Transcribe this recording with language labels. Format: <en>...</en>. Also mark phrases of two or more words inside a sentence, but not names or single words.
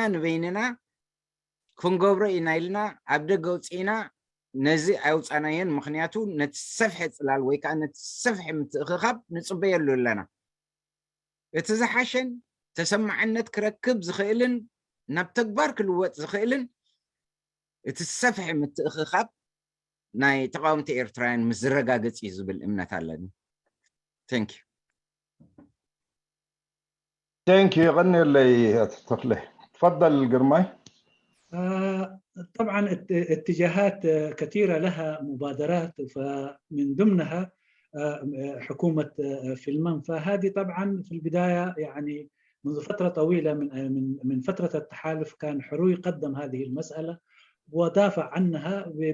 <ti>ንበይንና ክንገብሮ ኢና ኢልና ኣብ ደገ ውፅኢና ነዚ ኣይውፃናየን ምክንያቱ ነቲ ሰፍሒ ፅላል ወይ ከዓ ነቲ ሰፍሒ ምትእኽኻብ ንፅበየሉ ኣለና እቲ ዝሓሸን ተሰማዕነት ክረክብ ዝኽእልን ናብ ተግባር ክልወጥ ዝኽእልን እቲ ሰፍሒ ምትእኽኻብ ናይ ተቃወምቲ ኤርትራውያን ምስ ዝረጋገፅ እዩ ዝብል እምነት ኣለኒ</ti> <en>thank you thank you</en> <ar>غني لي تفضل تفضل قرماي طبعا اتجاهات كثيرة لها مبادرات فمن ضمنها حكومة فيلمان فهذه طبعا في البداية يعني منذ فترة طويلة من فترة التحالف كان حروي قدم هذه المسألة ودافع عنها</ar>